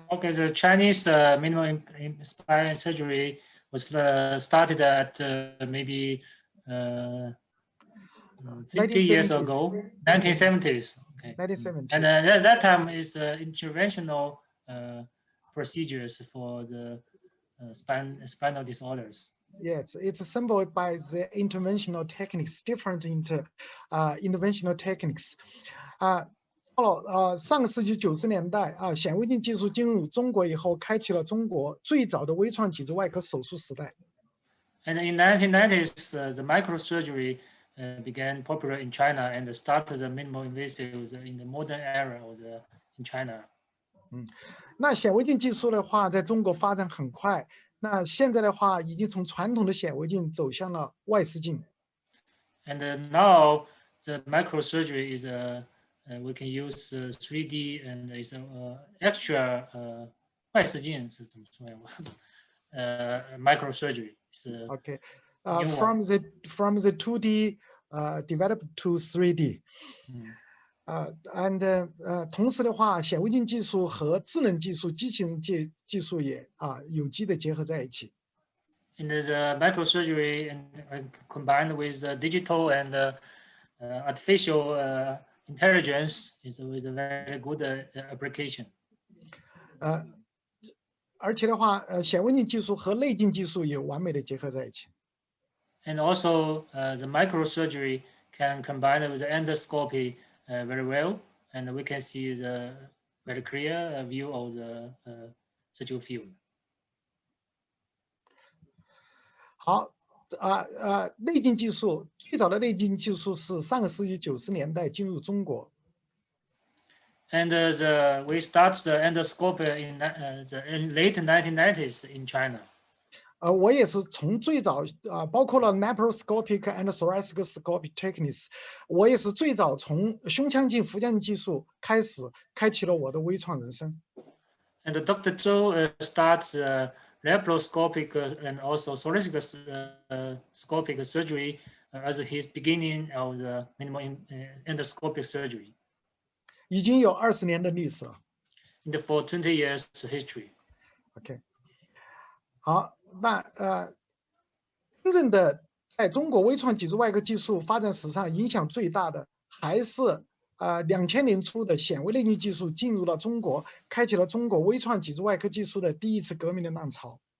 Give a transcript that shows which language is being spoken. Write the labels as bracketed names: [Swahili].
[English] Okay, the Chinese minimal spine surgery was started at maybe 50 years ago, 1970s. Okay. 1970s. And at that time is interventional procedures for the spinal disorders. Yes, it's assembled by the interventional techniques, different interventional techniques. [Chinese] 到了上个世纪90年代显微镜技术进入中国以后，开启了中国最早的微创脊柱外科手术时代。 [English] And in 1990s, the microsurgery began popular in China and started the minimal invasive in the modern era in China. [Chinese] 那显微镜技术的话，在中国发展很快。那现在的话，已经从传统的显微镜走向了外视镜。 [English] And now the microsurgery is we can use 3D and is extra [Chinese] 外视镜是怎么说呀？ [English] microsurgery 是 Okay, from the 2D developed to 3D. And [Chinese] 同时的话，显微镜技术和智能技术、机器人技术也有机的结合在一起。 [English] And the microsurgery and combined with digital and artificial intelligence is a very good application. [Chinese] 而且的话，显微镜技术和内镜技术也完美的结合在一起。 [English] And also, the microsurgery can combine with the endoscopy very well, and we can see the very clear view of the surgical field. [Chinese] 好，内镜技术最早的内镜技术是上个世纪90年代进入中国。 [English] And we start the endoscopy in late 1990s in China. [Chinese] 我也是从最早包括了 [English] laparoscopic and thoracic scopic techniques， [Chinese] 我也是最早从胸腔镜、腹腔镜技术开始，开启了我的微创人生。 [English] And Dr. Zhou starts laparoscopic and also thoracic scopic surgery as his beginning of the minimal endoscopic surgery. [Chinese] 已经有20年的历史了。 [English] For 20 years history. [Chinese] OK， 好，那真正的在中国微创脊柱外科技术发展史上影响最大的，还是2000年初的显微内镜技术进入了中国，开启了中国微创脊柱外科技术的第一次革命的浪潮。